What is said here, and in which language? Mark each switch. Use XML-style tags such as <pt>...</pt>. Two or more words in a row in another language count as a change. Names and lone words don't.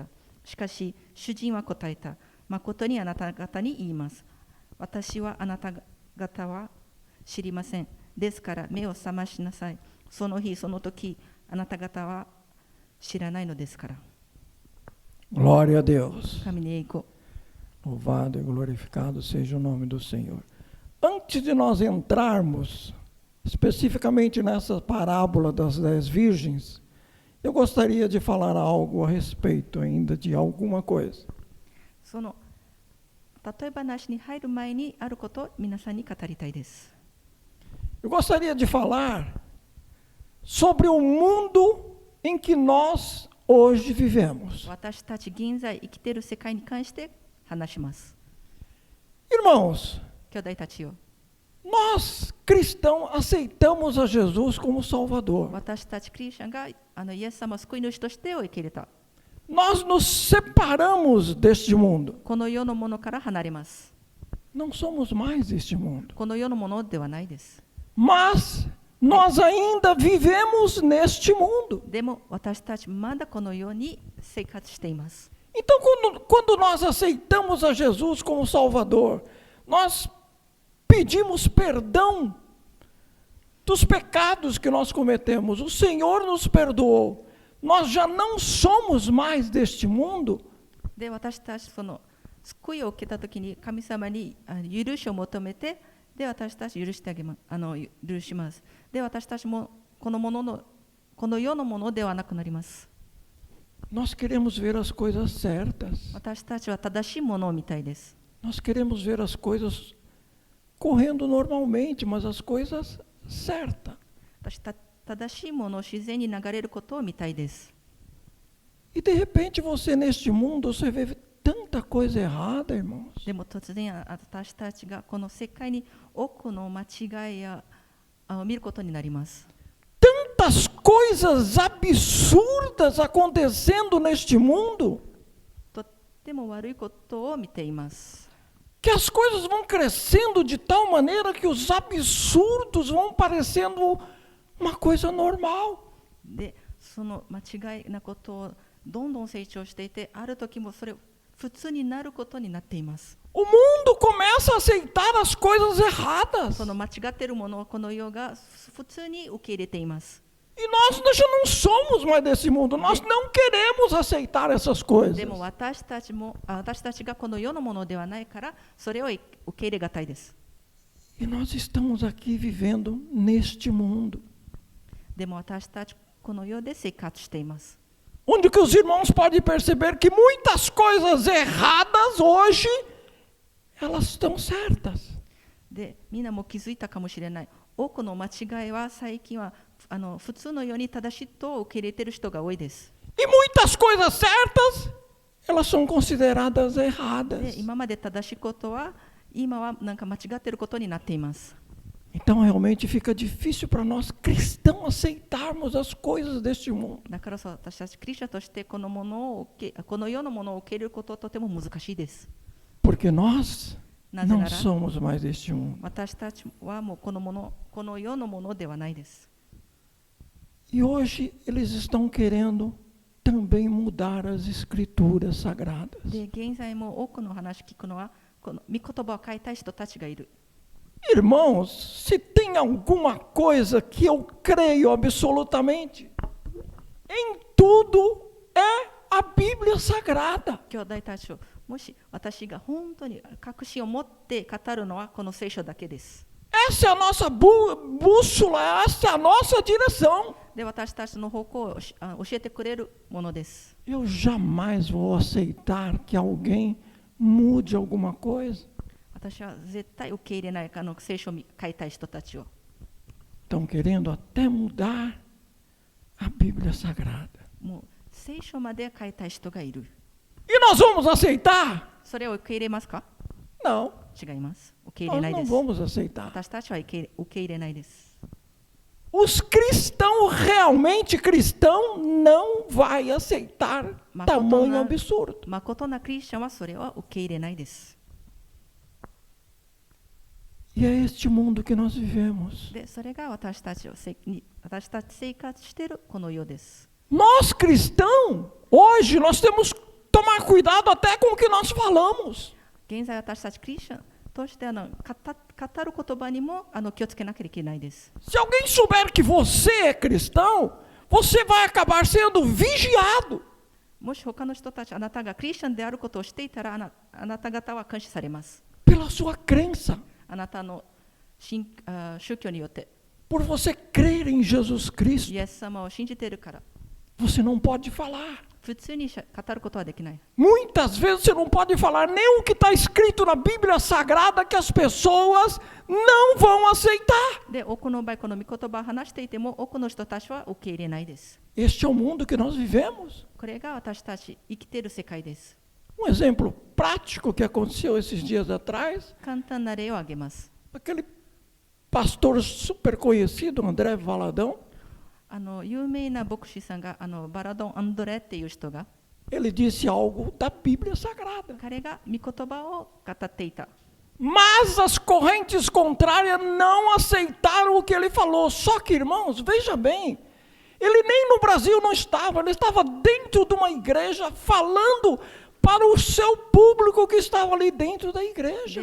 <ja>しかし、主人は答えた。誠にあなた方に言います。私はあなた方は知りません。ですから目を覚ましなさい。その日、その時、あなた方は知らないのですから。</ja> <pt>Glória a Deus.</pt> <ja>神に栄光。</ja> <pt>Louvado e glorificado seja o nome do Senhor. Antes de nós entrarmos especificamente nessa parábola das 10 virgens, eu gostaria de falar algo a respeito ainda de alguma coisa.</pt> <ja>その例え話に入る前にあることを皆さんに語りたいです。</ja> <pt>Eu gostaria de falar sobre o mundo em que nós hoje vivemos.</pt> <ja>私たち現在生きている世界に関して話します。</ja> <pt>Irmãos,</pt> <ja>兄弟たちよ、</ja> <pt>nós cristãos aceitamos a Jesus como Salvador.</pt> <ja>私たちクリスチャンがイエス様を救い主としてを受け入れた。</ja> <pt>Nós nos separamos deste mundo.</pt> <ja>この世のものから離れます。</ja> <pt>Não somos mais deste mundo.</pt> <ja>この世のものではないです。</ja> <pt>Mas nós ainda vivemos neste mundo.</pt> <ja>でも私たちまだこの世に生活しています。</ja> <pt>Então, quando nós aceitamos a Jesus como Salvador, nós pedimos perdão dos pecados que nós cometemos. O Senhor nos perdoou. Nós já não somos mais deste mundo.</pt> <ja>で、私たちその救いを受けたときに神様に許しを求めて、で、私たち許してあげます許します。で、私たちもこの世のものではなくなります。</ja> <pt>Nós queremos ver as coisas certas.</pt> <ja>私たちは正しいものを見たいです。</ja> <pt>Nós queremos ver as coisas correndo normalmente, mas as coisas certas.</pt> <ja>正しいものを自然に流れることを見たいです。</ja> <pt>E de repente você neste mundo, você vê tanta coisa errada, irmãos.</pt> <ja>でも突然私たちがこの世界に多くの間違いを見ることになります。</ja> <pt>Tantas coisas absurdas acontecendo neste mundo,</pt> <ja>とっても悪いことを見ています。</ja> <pt>que as coisas vão crescendo de tal maneira que os absurdos vão parecendo uma coisa normal.</pt> <ja>で、その間違いなことをどんどん成長していて、ある時もそれ普通になることになっています。</ja> <pt>O mundo começa a aceitar as coisas erradas.</pt> <ja>その間違っているものをこの世が普通に受け入れています。</ja> <pt>E nós já não somos mais desse mundo. Nós não queremos aceitar essas coisas.</pt> <ja>でも私たちがこの世のものではないから、それを受け入れがたいです。</ja> <pt>E nós estamos aqui vivendo neste mundo.</pt> <ja>でも私たちこの世で生活しています。</ja> <pt>Onde que os irmãos podem perceber que muitas coisas erradas hoje, elas estão certas.</pt> <ja>で、みんなも気づいたかもしれない。多くの間違いは最近は普通のように正しいと受け入れている人が多いです。</ja> <pt>E muitas coisas certas, elas são consideradas erradas.</pt> <ja>で、今まで正しいことは今はなんか間違っていることになっています。</ja> <pt>Então realmente fica difícil para nós cristãos aceitarmos as coisas deste mundo.</pt> <ja>だから私たちクリスチャンとしてこの世のものを受け入れることはとても難しいです。</ja> <pt>Porque nós</pt> <ja>なぜな</ja> <pt>não</pt> <ja>ら</ja> <pt>somos mais deste mundo.</pt> <ja>私たちはもうこの世のものではないです。</ja> <pt>E hoje eles estão querendo também mudar as escrituras sagradas.</pt> <ja>で、現在も多くの話聞くのはこの御言葉を書いた人たちがいる。</ja> <pt>Irmãos, se tem alguma coisa que eu creio absolutamente, em tudo é a Bíblia Sagrada.</pt> <ja>兄弟たちをもし私が本当に確信を持って語るのはこの聖書だけです。</ja> <pt>Essa é a nossa bússola, essa é a nossa direção.</pt> <ja>で、私たちの方向を教えてくれるものです。</ja> <pt>Eu jamais vou aceitar que alguém mude alguma coisa.</pt> <ja>私は絶対受け入れない聖書を書いた人たちを。</ja> <pt>Estão querendo até mudar a Bíblia Sagrada.</pt> <ja>もう聖書まで書いた人がいる。</ja> <pt>E nós vamos aceitar?</pt> <ja>それを受け入れますか？</ja> <pt>Não,</pt> <ja>違います。受け入れ</ja> <pt>nós</pt> <ja>ない</ja> <pt>não</pt> <ja>です。</ja> <pt>vamos aceitar.</pt> <ja>私たちは受け入れないです。</ja> <pt>Os cristãos, realmente cristão, não vai aceitar tamanho absurdo.</pt> <ja>誠なクリスチャンはそれは受け入れないです。</ja> <pt>E é este mundo que nós vivemos.</pt> <ja>で、それが私たち生活しているこの世です。</ja> <pt>Nós cristãos, hoje nós temos que tomar cuidado até com o que nós falamos.</pt> <ja>現在私たちクリスチャンとして語る言葉にも気をつけなきゃいけないです。</ja> <pt>Se alguém souber que você é cristão, você vai acabar sendo vigiado.</pt> <ja>もし他の人たち、あなたがクリスチャンであることをしていたら、あなた方は監視されます。</ja> <pt>Pela sua crença.</pt> <ja>あなたの宗教によって。</ja> <pt>Por você crer em Jesus Cristo,</pt> <ja>イエス様を信じているから。</ja> <pt>você não pode falar.</pt> <ja>普通に語ることはできない。</ja> <pt>Muitas vezes você não pode falar nem o que está escrito na Bíblia Sagrada que as pessoas não vão aceitar.</pt> <ja>で、多くの場合、この御言葉を話していても、多くの人たちは受け入れないです。</ja> <pt>Este é o mundo que nós vivemos.</pt> <ja>これが私たち生きている世界です。</ja> <pt>Exemplo prático que aconteceu esses dias atrás,</pt> <ja>簡単な例を挙げます。</ja> <pt>aquele pastor super conhecido, André Valadão,</pt> <ja>有名な牧師さんがバラドン・アンドレっていう人が</ja> <pt>ele disse algo da Bíblia Sagrada.</pt> <ja>彼が御言葉を語っていた。</ja> <pt>Mas as correntes contrárias não aceitaram o que ele falou. Só que, irmãos, veja bem, ele nem no Brasil não estava, ele estava dentro de uma igreja falando para o seu público que estava ali dentro da igreja.</pt>